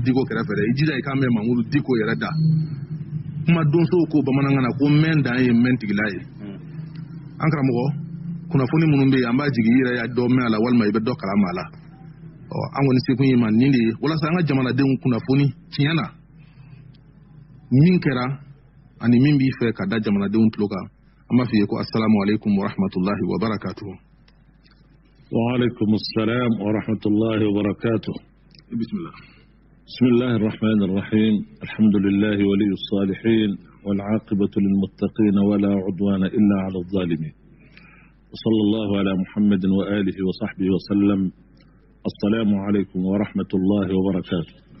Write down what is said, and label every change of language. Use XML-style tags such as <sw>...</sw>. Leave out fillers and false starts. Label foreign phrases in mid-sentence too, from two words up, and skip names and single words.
<bm>Diko kɛrɛfɛ dɛ i jija i k'a mɛn Mahmud Diko yɛrɛ da kuma donsow ko bamanankan na ko mɛn dan ye mɛn tigila ye an karamɔgɔ kunnafoni minnu bɛ yen an b'a jigin i yɛrɛ y'a dɔ mɛn a la walima i bɛ dɔ kalama a la an kɔni se kun ye ma nin de ye walasa an ka jamanadenw kunnafoni tiɲɛ na min kɛra ani min b'i fɛ ka da jamanadenw tulo kan an b'a f'i ye ko</bm> <ar>السلام عليكم ورحمة الله وبركاته. وعليكم السلام ورحمة الله وبركاته. Bismillah. بسم الله الرحمن الرحيم الحمد لله ولي الصالحين والعاقبة للمتقين ولا عدوان إلا على الظالمين وصلى الله على محمد وآله وصحبه وسلم السلام عليكم ورحمة الله وبركاته</ar>